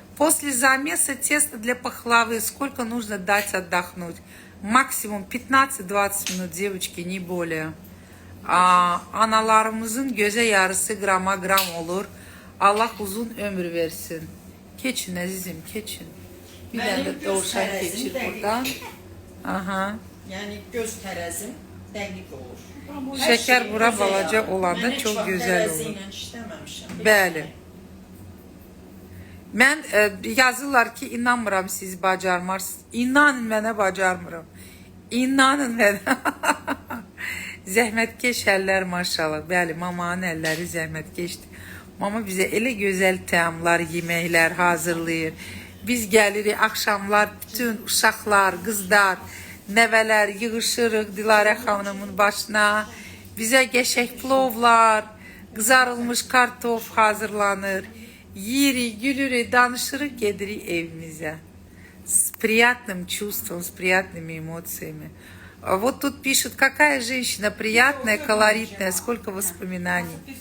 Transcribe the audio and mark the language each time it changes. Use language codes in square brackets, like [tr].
[ru] После замеса теста для пахлавы сколько нужно дать отдохнуть? Максимум 15-20 минут, девочки, не более. [az] Analarımızın göze yarısı grama gram olur. Allah uzun ömür versin. Keçin əzizim, keçin. Bir dənə də doğuşan keçir buradan. Aha. Yəni göz tərəzim dəqiq olur. Şəkər bura balaca olanda çox gözəl olur. Tərəzi ilə işləməmişəm. Bəli. Mən yazırlar ki, inanmıram siz bacarmarsınız. İnanın mənə bacarmıram. İnanın mənə. Zəhmətkeş əllər maşallah. Bəli, mamanın əlləri zəhmətkeşdir. Mama bizə elə gözəl təamlar, yeməklər hazırlayır. Biz gəlirik axşamlar, bütün uşaqlar, qızlar, nəvələr yığışırıq Dilarə xanımın başına. Bizə qəşəng plovlar, qızarılmış kartof hazırlanır. Yirik, gülürük, danışırıq, gedirik evimizə. [ru] С приятным чувством, с приятными эмоциями. Вот тут пишут, какая женщина приятная, колоритная, сколько воспоминаний.